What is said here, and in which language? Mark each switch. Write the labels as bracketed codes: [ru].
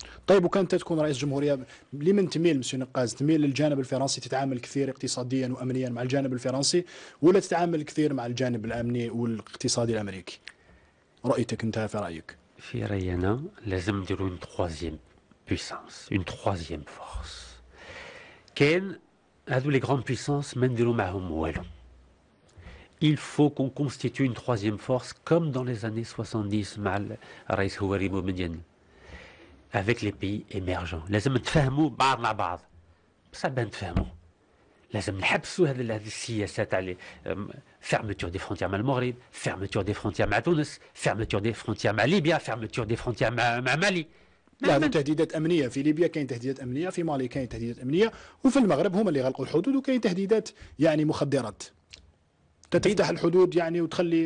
[ar] طيب وكانت تكون رئيس جمهورية لمن تميل مسيو نقاز؟ تميل للجانب الفرنسي، تتعامل كثير اقتصاديا وامنيا مع الجانب الفرنسي، ولا تتعامل كثير مع الجانب الامني والاقتصادي الامريكي؟ رؤيتك انت، في رايك؟ في رايي انا لازم نديروا [fr] اون تروازيام بويسانس، اون تروازيام فورس. [ar] كاين هادو [fr] لي غران بويسانس [ar] ما نديروا معاهم والو. [fr] Il faut qu'on constitue une troisième force comme dans les années 70 [ar] مع الرئيس هواري بومدين [fr] avec les pays émergents. [ar] لازم نتفاهموا بعض مع بعض، بصح باه نتفاهموا لازم نحبسوا هذه السياسات على [fr] فيرمتور دي فرونتيير [ar] مع المغرب، فيرمتور دي فرونتيير مع تونس، فيرمتور دي فرونتيير مع ليبيا، فيرمتور دي فرونتيير مع مالي. لا هذو تهديدات امنيه. في ليبيا كاين تهديدات امنيه، في مالي كاين تهديدات امنيه، وفي المغرب هما اللي غلقوا الحدود، وكاين تهديدات يعني مخدرات تفتح الحدود يعني وتخلي.